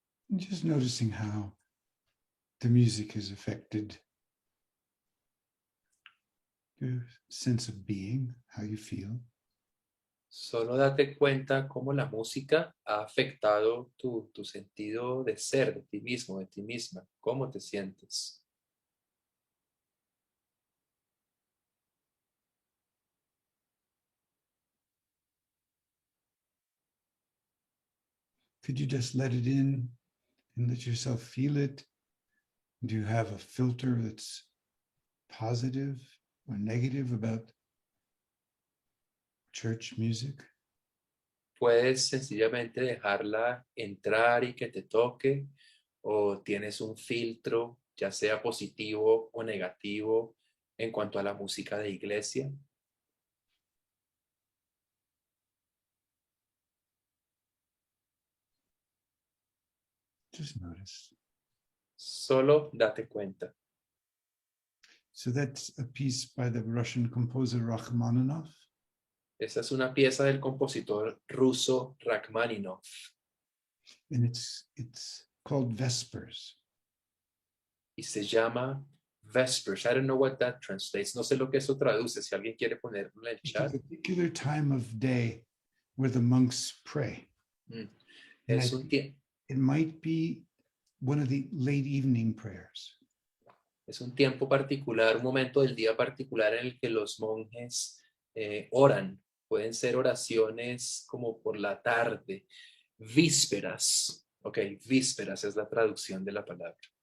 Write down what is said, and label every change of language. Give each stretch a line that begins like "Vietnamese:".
English: And just noticing how the music has affected your sense of being, how you feel.
Spanish: Solo date cuenta cómo la música ha afectado tu sentido de ser, de ti mismo, de ti misma, cómo te sientes.
English: Could you just let it in and let yourself feel it? Do you have a filter that's positive or negative about church music?
Spanish: Puedes sencillamente dejarla entrar y que te toque, o tienes un filtro, ya sea positivo o negativo, en cuanto a la música de iglesia.
English: Just notice.
Spanish: Solo date cuenta.
English: So that's a piece by the Russian composer Rachmaninoff.
Spanish: Esta es una pieza del compositor ruso Rachmaninoff
English: And it's called Vespers.
Spanish: y se llama Vespers.
English: I don't know what that translates.
Spanish: No sé lo que eso traduce. Si alguien quiere ponerlo en el
English: It's a chat. particular time of day where the monks pray. And
Spanish: Es un,
English: it might be one of the late evening prayers.
Spanish: es un tiempo particular, un momento del día particular en el que los monjes oran. Pueden ser oraciones como por la tarde, vísperas. Ok, vísperas es la traducción de la palabra.